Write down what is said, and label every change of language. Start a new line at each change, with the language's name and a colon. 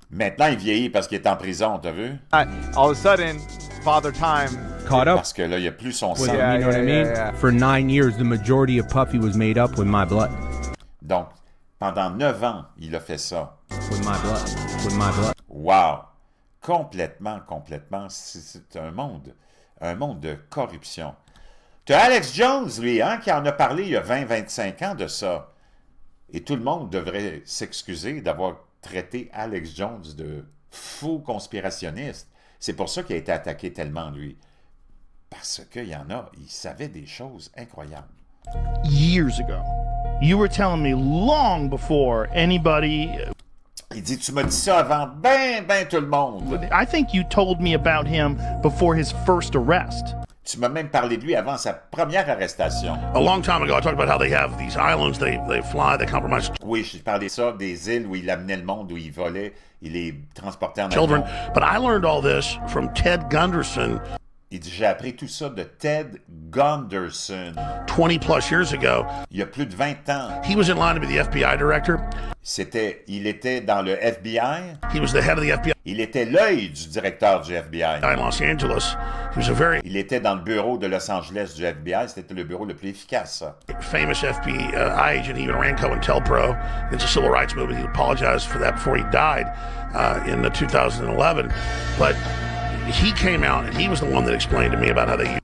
French: Maintenant, il vieillit parce qu'il est en prison, t'as vu?
English: not. All of a sudden, Father Time. Caught up
French: Parce que là, il n'y a plus son
English: with
French: sang.
English: it, you know what I mean? yeah. For 9 years, the majority of Puffy was made up with my blood.
French: Donc, pendant 9 ans, il a fait ça.
English: With my blood. With my blood.
French: Wow! Complètement. C'est un monde de corruption. T'as Alex Jones, lui, hein, qui en a parlé il y a 20-25 ans de ça. Et tout le monde devrait s'excuser d'avoir traité Alex Jones de fou conspirationniste. C'est pour ça qu'il a été attaqué tellement, lui. Parce qu'il y en a, il savait des choses incroyables.
English: Years ago. You were telling me long before anybody.
French: Il dit, tu m'as dit ça avant ben tout le monde.
English: I think you told me about him before his first arrest.
French: Tu m'as même parlé de lui avant sa première arrestation.
English: A long time ago, I talked about how they have these islands, they fly, they compromise
French: Oui, j'ai parlé de ça, des îles où il amenait le monde, où il volait, il les transportait en
English: children.
French: avion.
English: But I learned all this from Ted Gunderson
French: Il dit, j'ai appris tout ça de Ted Gunderson.
English: 20 plus years ago.
French: Il y a plus de 20 ans.
English: He was in line to be the FBI director.
French: Il était dans le FBI.
English: He was the head of the FBI
French: Il était l'œil du directeur du FBI.
English: in Los Angeles. He was a very
French: Il était dans le bureau de Los Angeles du FBI. C'était le bureau le plus efficace, ça.
English: famous FBI agent. He even ran COINTELPRO against the civil rights movement. He apologized for that before he died in 2011. But he came out and he was the one that explained to me about how they use